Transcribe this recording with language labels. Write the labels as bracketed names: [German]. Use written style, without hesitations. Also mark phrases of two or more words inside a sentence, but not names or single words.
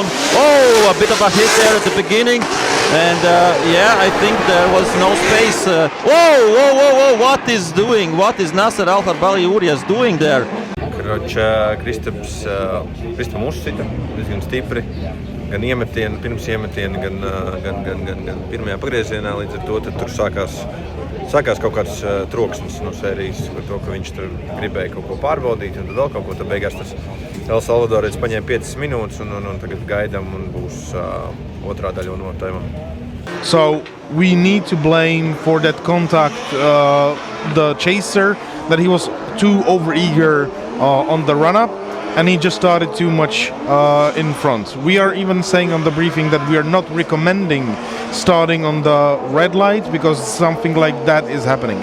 [English] Oh, a bit of a hit there at the beginning, and I think there was no space. Whoa, what is Nasser Al-Harbali Urias doing there? [Latvian] Kristaps uzsita diezgan stipri, gan pirms iemetiena, gan pirmajā pagriezienā, līdz ar to tur sākās kaut kāds troksnis no sērijas par to, ka viņš tur gribēja kaut ko pārbaudīt un vēl kaut ko, tad beigās tas El Salvadorietis paņēma 5 minūtes un tagad gaidām un būs otrā daļa no taimam. [English] So we need to blame for that contact the chaser, that he was too overeager on the run-up, and he just started too much in front. We are even saying on the briefing that we are not recommending starting on the red light because something like that is happening.